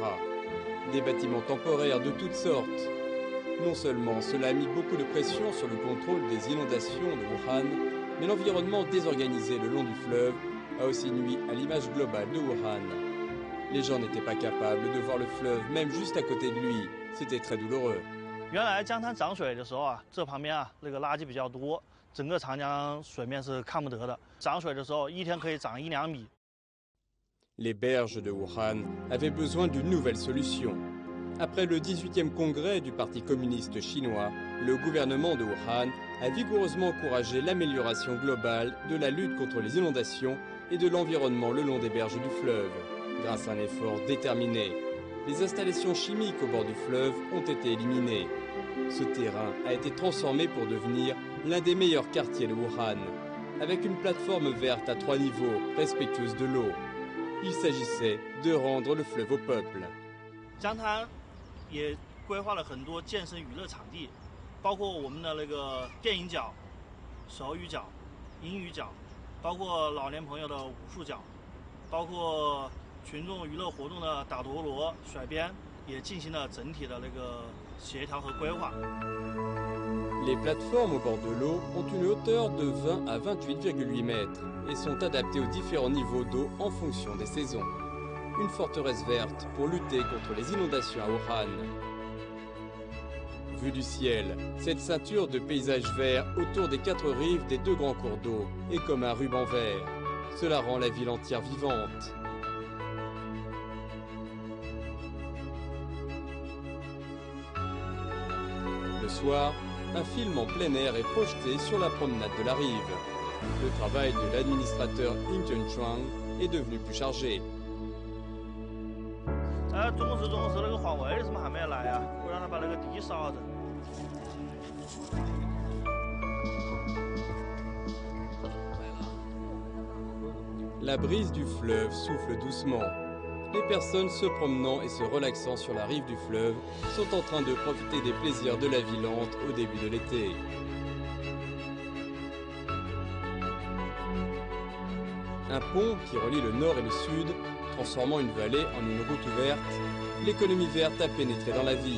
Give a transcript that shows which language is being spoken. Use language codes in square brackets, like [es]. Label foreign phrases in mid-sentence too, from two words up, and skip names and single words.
[fr] Des bâtiments temporaires de toutes sortes. Non seulement cela a mis beaucoup de pression sur le contrôle des inondations de Wuhan, mais l'environnement désorganisé le long du fleuve a aussi nui à l'image globale de Wuhan. Les gens n'étaient pas capables de voir le fleuve même juste à côté de lui. C'était très douloureux. [zh] 原来江滩涨水的时候啊，这旁边啊那个垃圾比较多，整个长江水面是看不得的。涨水的时候，一天可以涨1-2米。 [fr] Les berges de Wuhan avaient besoin d'une nouvelle solution. Après le 18e congrès du Parti communiste chinois, le gouvernement de Wuhan a vigoureusement encouragé l'amélioration globale de la lutte contre les inondations et de l'environnement le long des berges du fleuve. Grâce à un effort déterminé, les installations chimiques au bord du fleuve ont été éliminées. Ce terrain a été transformé pour devenir l'un des meilleurs quartiers de Wuhan, avec une plateforme verte à 3 niveaux, respectueuse de l'eau. Il s'agissait de rendre le fleuve au peuple. [zh] 江滩也规划了很多健身娱乐场地，包括我们的那个电影角、手语角、英语角，包括老年朋友的武术角，包括群众娱乐活动的打陀螺、甩鞭，也进行了整体的那个协调和规划。 [fr] Les plateformes au bord de l'eau ont une hauteur de 20 à 28,8 mètres et sont adaptées aux différents niveaux d'eau en fonction des saisons. Une forteresse verte pour lutter contre les inondations à Wuhan. Vue du ciel, cette ceinture de paysages verts autour des 4 rives des 2 grands cours d'eau est comme un ruban vert. Cela rend la ville entière vivante. Le soir, un film en plein air est projeté sur la promenade de la rive. Le travail de l'administrateur In Chengchuan est devenu plus chargé. [zh] 中午时那个环卫怎么还没有来啊？我让他把那个地扫着。 [fr] La brise du fleuve souffle doucement. les personnes se promenant et se relaxant sur la rive du fleuve sont en train de profiter des plaisirs de la vie lente au début de l'été. Un pont qui relie le nord et le sud, transformant une vallée en une route ouverte, l'économie verte a pénétré dans la vie.